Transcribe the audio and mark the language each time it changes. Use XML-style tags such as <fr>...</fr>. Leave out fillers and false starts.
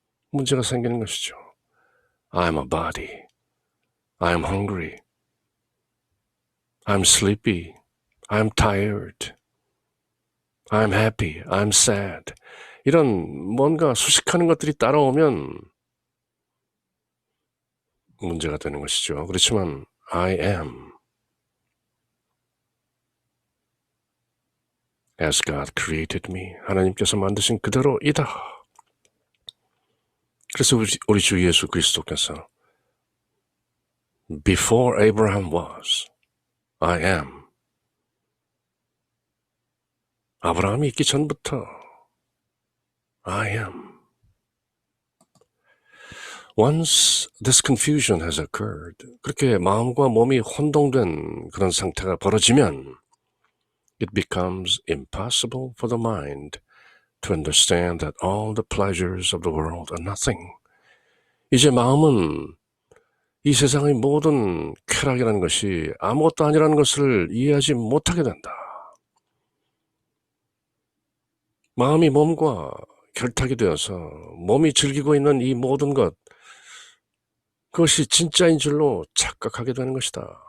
<ko>문제가 생기는 것이죠.</ko> <en>I'm a body. I'm hungry. I'm sleepy. I'm tired. I'm happy. I'm sad.</en> <ko>이런 뭔가 수식하는 것들이 따라오면 문제가 되는 것이죠.</ko> <en>그렇지만 I am as God created me.</en> <ko>하나님께서 만드신 그대로이다. 그래서 우리 주 예수 그리스도께서</ko> <en>Before Abraham was, I am.</en> <ko>아브라함이 있기 전부터 I am.</ko> <en>Once this confusion has occurred,</en> <ko>그렇게 마음과 몸이 혼동된 그런 상태가 벌어지면</ko> <en>it becomes impossible for the mind to understand that all the pleasures of the world are nothing.</en> <ko>이제 마음은 이 세상의 모든 쾌락이라는 것이 아무것도 아니라는 것을 이해하지 못하게 된다. 마음이 몸과 결탁이 되어서 몸이 즐기고 있는 이 모든 것, 그것이 진짜인 줄로 착각하게 되는 것이다.</ko>